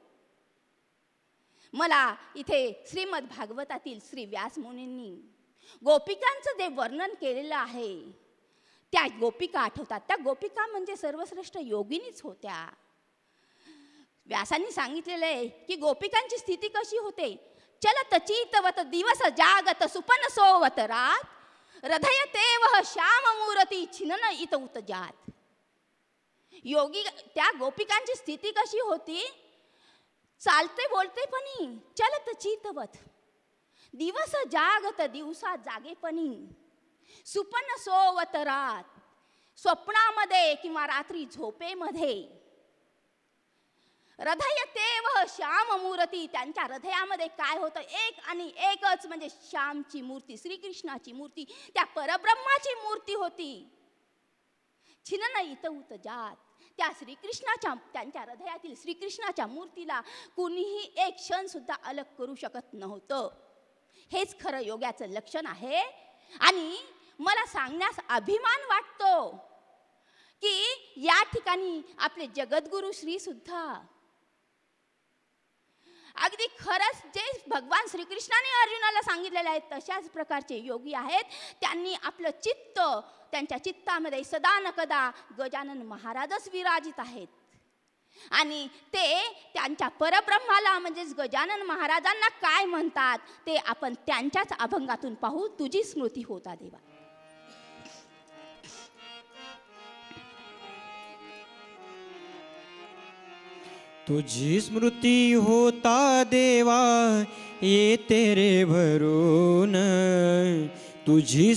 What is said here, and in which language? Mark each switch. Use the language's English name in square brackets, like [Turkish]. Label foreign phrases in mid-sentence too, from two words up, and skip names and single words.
[Marathi] मला इथे श्रीमद भागवतातील श्री व्यास मुनींनी गोपिकांचं जे वर्णन केलेलं आहे त्या गोपिका आठवतात. त्या गोपिका म्हणजे सर्वश्रेष्ठ योगिनीच होत्या. व्यासांनी सांगितलेलं आहे की गोपिकांची स्थिती कशी होते. [Braj] चलत चितवत दिवस जागत सुपन सोवत रात, हृदयते वह श्याम मूर्ती छिनन इत उत जात. [Marathi] योगी त्या गोपिकांची स्थिती कशी होती. चालते बोलते पणी, [Braj] चलत चितवत, दिवस जागत [Marathi] दिवसा जागेपणी, [Braj] सुपन सोवत रात, [Marathi] स्वप्नामध्ये किंवा रात्री झोपेमध्ये, [Braj] हृदयते वह श्याम मूर्ती, [Marathi] त्यांच्या हृदयामध्ये काय होतं, एक आणि एकच म्हणजे श्यामची मूर्ती, श्रीकृष्णाची मूर्ती, त्या परब्रह्माची मूर्ती होती. [Braj] छिनन इत उत जात, त्या श्रीकृष्णाच्या, त्यांच्या हृदयातील श्रीकृष्णाच्या मूर्तीला कुणीही एक क्षण सुद्धा अलग करू शकत नव्हतं. [Marathi] हेच खरं योग्याचं लक्षण आहे. आणि मला सांगण्यास अभिमान वाटतो की या ठिकाणी आपले जगद्गुरु श्री सुद्धा अगदी खरंच जे भगवान श्रीकृष्णाने अर्जुनाला सांगितलेले आहेत तशाच प्रकारचे योगी आहेत. त्यांनी आपलं चित्त, त्यांच्या चित्तामध्ये सदा न कदा गजानन महाराजच विराजित आहेत. आणि ते त्यांच्या परब्रह्माला म्हणजेच गजानन महाराजांना काय म्हणतात ते आपण त्यांच्याच अभंगातून पाहू. तुझी स्मृती होता देवा. तुझी स्मृती होता देवा ये तेरे भरून, तुझी